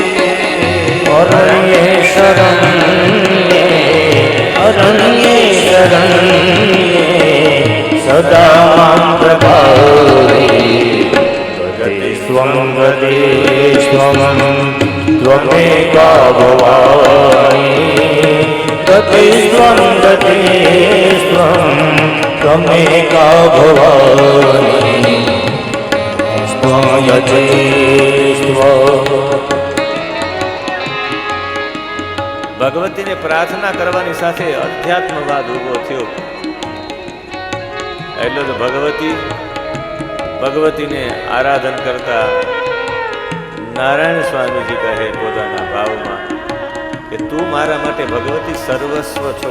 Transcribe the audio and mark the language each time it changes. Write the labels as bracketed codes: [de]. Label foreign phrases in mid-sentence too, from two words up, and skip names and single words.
[sa] અરણ્ય શરણ્ય, અરણ્ય શરણ્ય સદા માં પ્રભારી. ગતિ સ્વં ગતિ સ્વં ત્વમેકા ભવાની, गतिस्त्वं गतिस्त्वं त्वमेका भवानी [gu] ભગવતીને પ્રાર્થના કરવાની સાથે અધ્યાત્મવાદ ઉભો થયો. એટલે તો ભગવતીને આરાધન કરતા નારાયણ સ્વામીજી કહે પોતાના ભાવમાં કે તું મારા માટે ભગવતી સર્વસ્વ છો.